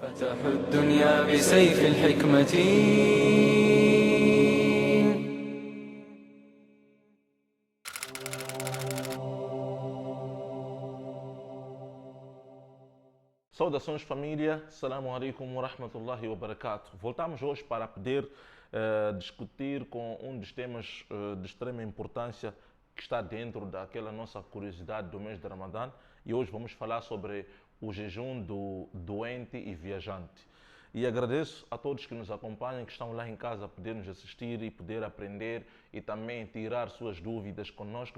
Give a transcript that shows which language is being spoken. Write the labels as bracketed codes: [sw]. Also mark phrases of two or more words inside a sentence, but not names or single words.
[ar] تفتح الدنيا بسيف الحكمة. [pt] Saudações família, [ar] السلام عليكم ورحمة الله وبركاته. [pt] Voltamos hoje para poder discutir com um dos temas de extrema importância que está dentro daquela nossa curiosidade do mês de Ramadã, e hoje vamos falar sobre o jejum do doente e viajante. E agradeço a todos que nos acompanham, que estão lá em casa a poder nos assistir e poder aprender e também tirar suas dúvidas conosco.